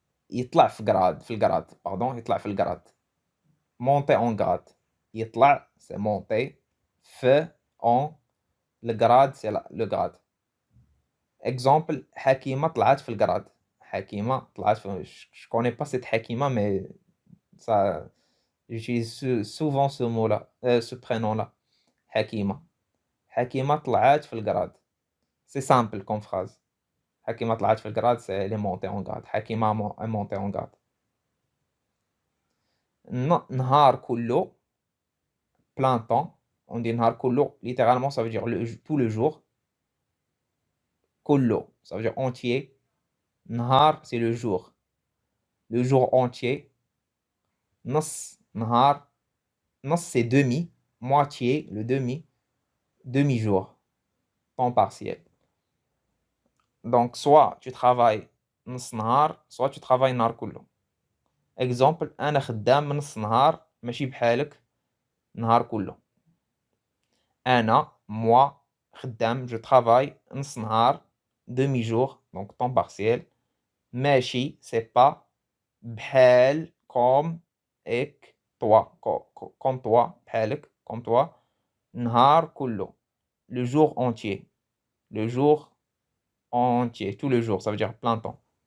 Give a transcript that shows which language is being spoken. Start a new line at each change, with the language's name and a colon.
Arabic: يطلع في الجراد
French: pardon
Arabic: يطلع في الجراد.
French: Monter en grade.
Arabic: يطلع
French: c'est monter. En le grade c'est le grade. Exemple,
Arabic: حكيمة طلعت في الجراد. حكيمة طلعت في
French: je connais pas cette حكيمة mais ça j'utilise souvent ce mot-là, ce prénom-là.
Arabic: حكيمة. حكيمة طلعت في الجراد.
French: C'est simple comme phrase.
Arabic: حكيمة طلعت في الجراد,
French: c'est elle est montée en grade. حكيمة est montée en grade.
Arabic: نهار كله,
French: plein temps. On dit
Arabic: نهار كله,
French: littéralement ça veut dire tout le jour.
Arabic: كله,
French: ça veut dire entier.
Arabic: نهار,
French: c'est le jour. Le jour entier.
Arabic: نص نهار. نص,
French: c'est demi. Moitié, le demi. Demi-jour. Temps partiel. Donc, soit tu travailles
Arabic: نص نهار,
French: soit tu travailles
Arabic: النهار كله.
French: Exemple,
Arabic: أنا خدام من نص نهار ماشي بحالك نهار كله. أنا,
French: moi,
Arabic: خدام,
French: je travaille
Arabic: نص نهار,
French: demi-jour, donc temps partiel.
Arabic: ماشي,
French: c'est pas.
Arabic: بحال,
French: comme,
Arabic: ek,
French: toi, comme toi,
Arabic: بحالك,
French: comme toi.
Arabic: نهار كله,
French: le jour entier. Le jour entier, tout le jour, ça veut dire plein temps.